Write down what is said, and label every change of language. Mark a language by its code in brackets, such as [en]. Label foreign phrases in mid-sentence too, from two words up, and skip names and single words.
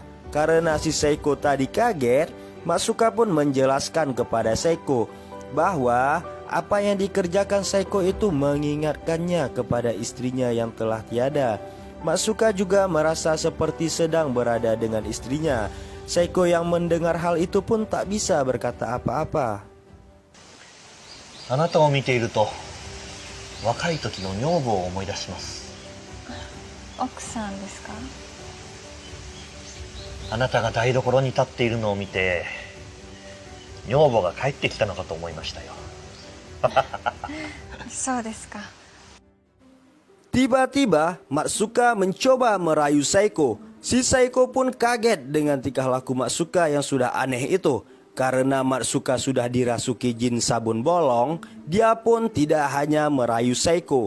[id] Karena si Seiko tadi kaget, Matsuka pun menjelaskan kepada Seiko bahwa apa yang dikerjakan Seiko itu mengingatkannya kepada istrinya yang telah tiada. Matsuka juga merasa seperti sedang berada dengan istrinya. Seiko yang mendengar hal itu pun tak bisa berkata apa-apa. [ja] あなたを見ていると若い時の女房を思い出します。奥さんですか？あなたが台所に立っているのを見て女房が帰ってきたのかと思いましたよ。そうですか。 [id] Tiba-tiba Matsuka mencoba merayu Seiko. Si Seiko pun kaget dengan tingkah laku Matsuka yang sudah aneh itu. Karena Matsuka sudah dirasuki jin sabun bolong, dia pun tidak hanya merayu Seiko.